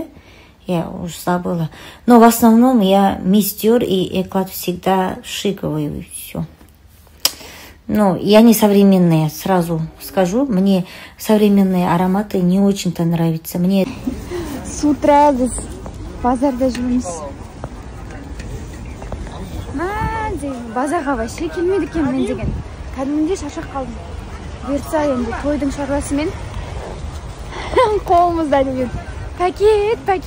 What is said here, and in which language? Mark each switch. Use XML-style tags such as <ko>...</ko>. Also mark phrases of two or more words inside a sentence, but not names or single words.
<ru>Я уже забыла. Но в основном я Мистер и Эклад всегда шиковые, и все. Ну, я не современная, сразу скажу. Мне современные ароматы не очень-то нравятся. Мне...</ru> <kk>С утра біз базарда жүрміз. Базарға вообще келмеді екен мен деген. Кәдімгідей шаршап қалдым. Бұйыртса енді тойдың шаруасымен қолымызда деген пакет.</kk>